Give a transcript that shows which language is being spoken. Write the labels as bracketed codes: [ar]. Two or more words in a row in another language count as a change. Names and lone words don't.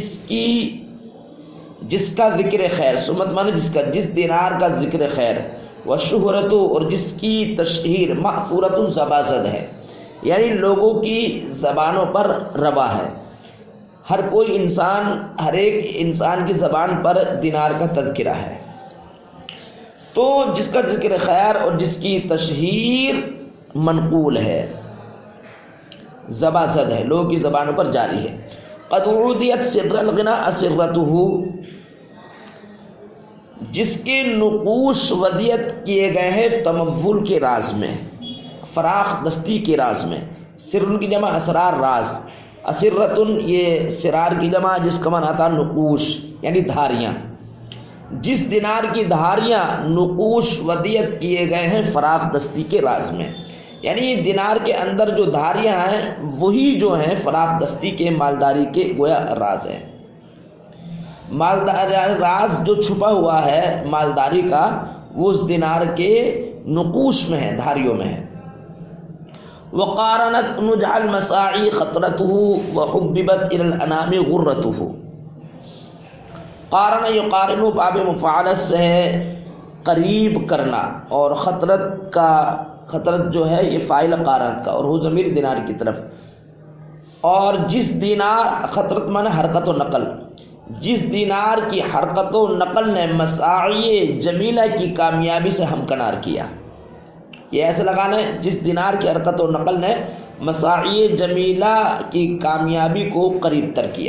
[ur] جس کا ذکر خیر، سمت مانے جس دینار کا ذکر خیر، و شہرت اور جس کی تشہیر، معثورۃ زبازد ہے، یعنی لوگوں کی زبانوں پر روا ہے، ہر ایک انسان کی زبان پر دینار کا تذکرہ ہے، تو جس کا ذکر خیر اور جس کی تشہیر منقول ہے، زبازد ہے، لوگوں کی زبانوں پر جاری ہے۔ [ar] قد عودیت سر الغنا اسرتہ [ur] جس کے نقوش ودیت کیے گئے ہیں تمول کے راز میں، فراخ دستی کے راز میں۔ سر کی جمع اسرار، راز۔ اسرتن یہ سرار کی جمع جس کا معنی آتا نقوش یعنی دھاریاں۔ جس دینار کی دھاریاں نقوش ودیت کیے گئے ہیں فراخ دستی کے راز میں، یعنی دینار کے اندر جو دھاریاں ہیں وہی جو ہیں فراخ دستی کے مالداری کے گویا راز ہیں۔ راز جو چھپا ہوا ہے مالداری کا وہ اس دینار کے نقوش میں ہے، دھاریوں میں ہے۔ [ar] وقارنت نجع المساعی خطرته وحببت الى الانام غرته۔ قارن یقارن [ur] باب مفعلت سے ہے قریب کرنا، اور خطرت جو ہے یہ فاعل قارنت کا، اور وہ ضمیر دینار کی طرف۔ اور جس دینار، خطرت معنی حرکت و نقل، جس دینار کی حرکت و نقل نے مساعی جمیلہ کی کامیابی سے ہمکنار کیا، یہ ایسے لگانا ہے جس دینار کی حرکت و نقل نے مساعی جمیلہ کی کامیابی کو قریب تر کیا۔